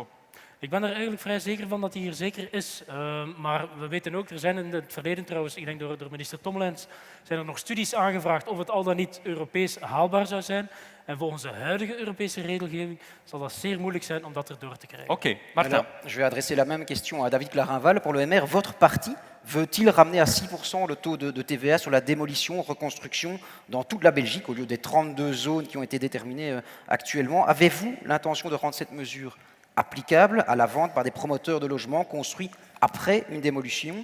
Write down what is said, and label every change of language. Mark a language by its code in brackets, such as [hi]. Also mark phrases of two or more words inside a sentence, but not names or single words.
[nl] Ik ben er eigenlijk vrij zeker van dat die hier zeker is. Maar we weten ook, er zijn in het verleden trouwens, ik denk door minister Tommelens, zijn er nog studies aangevraagd of het al dan niet Europees haalbaar zou zijn. En volgens de huidige Europese regelgeving zal dat zeer moeilijk zijn om dat erdoor te krijgen. Oké, Martin. [fr] Alors, je vais adresser la même question à David Clarinval. Pour l'OMR, votre parti veut-il ramener à 6% le taux de TVA sur la démolition, reconstruction dans toute la Belgique, au lieu des 32 zones qui ont été déterminées actuellement? Avez-vous l'intention de rendre cette mesure applicable à la vente par des promoteurs de logements construits après une démolition?